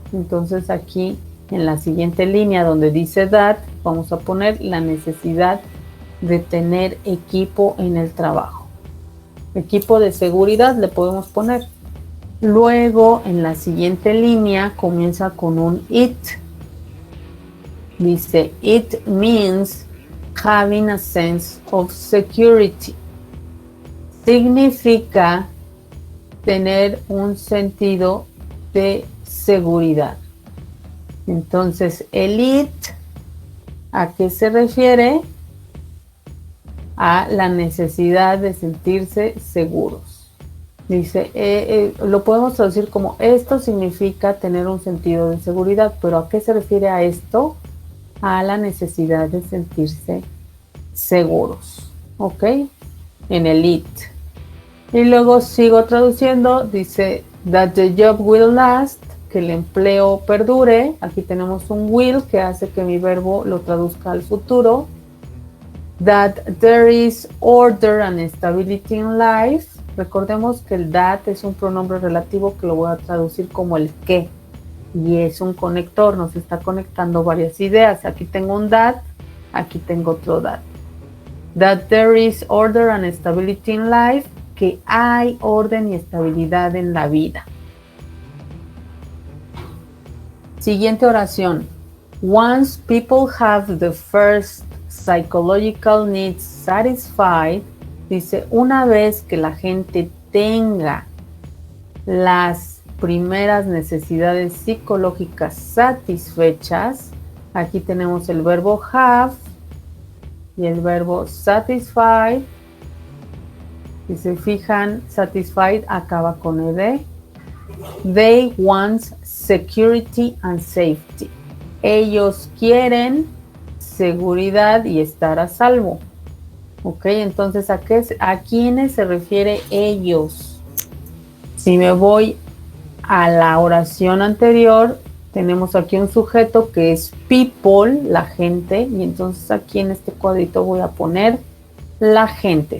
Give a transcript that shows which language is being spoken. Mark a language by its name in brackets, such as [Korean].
[Spanish] Entonces aquí en la siguiente línea donde dice that, vamos a poner la necesidad de tener equipo en el trabajo. Equipo de seguridad le podemos poner. Luego en la siguiente línea comienza con un it. [English] Dice, it means having a sense of security. [Spanish] Significa tener un sentido de seguridad. Entonces, el it, ¿a qué se refiere? A la necesidad de sentirse seguros. Dice, lo podemos traducir como esto significa tener un sentido de seguridad, pero ¿a qué se refiere a esto? A la necesidad de sentirse seguros, ¿ok? En el it. Y luego sigo traduciendo, dice [English] that the job will last, [Spanish] que el empleo perdure. Aquí tenemos un will que hace que mi verbo lo traduzca al futuro. [English] That there is order and stability in life. [Spanish] Recordemos que el that es un pronombre relativo que lo voy a traducir como el que. Y es un conector, nos está conectando varias ideas. Aquí tengo un that, aquí tengo otro that. [English] That there is order and stability in life, [Spanish] que hay orden y estabilidad en la vida. Siguiente oración. [English] Once people have the first psychological needs satisfied, [Spanish] dice, una vez que la gente tenga las primeras necesidades psicológicas satisfechas, aquí tenemos el verbo have y el verbo satisfied. Si se fijan, satisfied acaba con ed. [English] They want security and safety. [Spanish] Ellos quieren seguridad y estar a salvo. Ok, entonces ¿a quiénes se refiere ellos? Si me voy a la oración anterior, tenemos aquí un sujeto que es people, la gente, y entonces aquí en este cuadrito voy a poner la gente.